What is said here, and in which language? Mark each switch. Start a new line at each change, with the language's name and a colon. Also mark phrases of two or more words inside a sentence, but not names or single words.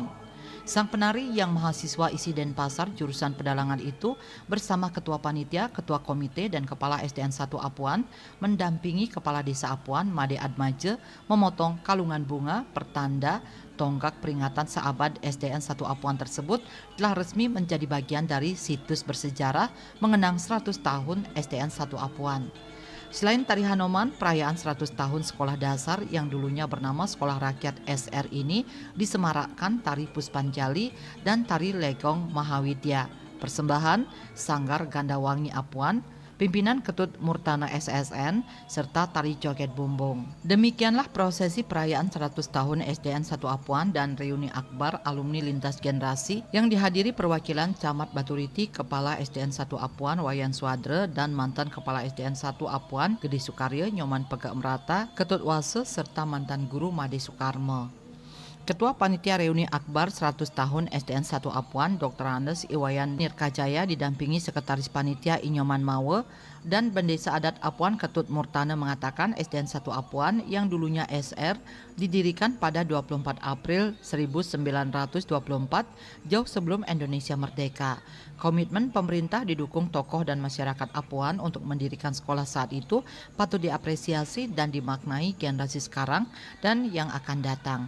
Indonesian: Sang penari yang mahasiswa isi Denpasar jurusan pedalangan itu bersama Ketua Panitia, Ketua Komite, dan Kepala SDN 1 Apuan mendampingi Kepala Desa Apuan, Made Admaje, memotong kalungan bunga pertanda tonggak peringatan seabad SDN 1 Apuan tersebut telah resmi menjadi bagian dari situs bersejarah mengenang 100 tahun SDN 1 Apuan. Selain tari Hanuman, perayaan 100 tahun sekolah dasar yang dulunya bernama Sekolah Rakyat SR ini disemarakkan tari Puspanjali dan tari Legong Mahawidya. Persembahan Sanggar Gandawangi Apuan, pimpinan Ketut Murtana SSN, serta tari joget bumbung. Demikianlah prosesi perayaan 100 tahun SDN 1 Apuan dan reuni akbar alumni lintas generasi yang dihadiri perwakilan Camat Baturiti, Kepala SDN 1 Apuan Wayan Swadre, dan mantan Kepala SDN 1 Apuan Gede Sukaryo Nyoman Pegak Merata, Ketut Wase, serta mantan guru Made Sukarmo. Ketua Panitia Reuni Akbar 100 tahun SDN 1 Apuan, Dr. Andes Iwayan Nirkajaya didampingi Sekretaris Panitia Inyoman Mawe dan Bendesa Adat Apuan Ketut Murtana mengatakan SDN 1 Apuan yang dulunya SR didirikan pada 24 April 1924 jauh sebelum Indonesia merdeka. Komitmen pemerintah didukung tokoh dan masyarakat Apuan untuk mendirikan sekolah saat itu patut diapresiasi dan dimaknai generasi sekarang dan yang akan datang.